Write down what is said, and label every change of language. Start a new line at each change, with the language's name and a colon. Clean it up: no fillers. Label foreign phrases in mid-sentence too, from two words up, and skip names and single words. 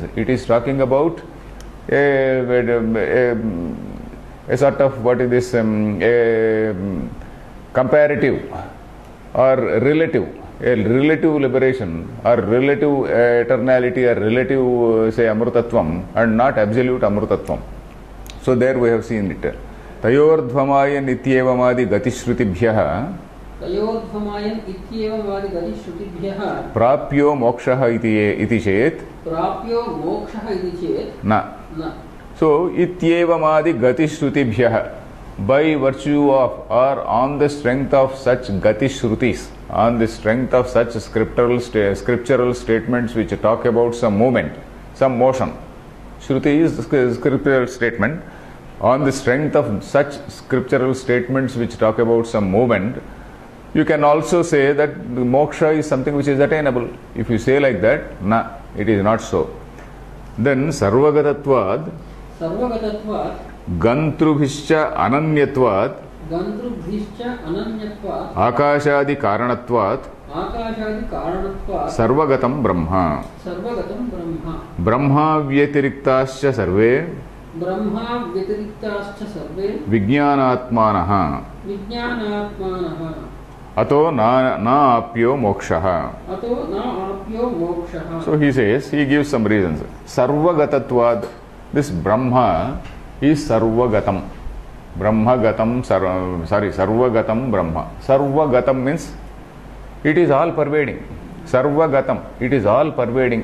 English: It is talking about a sort of, what is this, a comparative or relative, a relative liberation or relative eternality or relative, say, amrutatvam and not absolute amrutatvam. So there we have seen it.
Sanskrit: तयोर्ध्वमयन् इत्येवमादि गतिश्रुतिभ्यः तयोर्ध्वमयन् इत्येवमादि गतिश्रुतिभ्यः प्राप्यो मोक्षः इति चेत् प्राप्यो मोक्षः इति चेत् na. So, इत्येवमादि गतिश्रुतिभ्यः,
English: by virtue of or on the strength of such gatishrutis, on the strength of such scriptural statements which talk about some movement, some motion. Shruti is scriptural statement. On the strength of such scriptural statements which talk about some movement, you can also say that the moksha is something which is attainable. If you say like that, na, it is not so.
Sanskrit: Then सर्वगतत्वाद् गन्तृभिश्च अनन्यत्वाद् आकाशादि कारणत्वाद् सर्वगतं ब्रह्म ब्रह्म व्यतिरिक्ताश्च सर्वे ब्रह्मा व्यतिरिक्ताश्च सर्वे विज्ञानात्मानः विज्ञानात्मानः अतो न आप्यो मोक्षः. अतो न आप्यो मोक्षः.
English: So he says, he gives some reasons. Sarvagatatvad, this Brahma is Sarvagatam.
Sanskrit: ब्रह्मगतम्, सर्वगतं ब्रह्म.
English: Sarvagatam means it is all pervading. Sarvagatam, it is all pervading.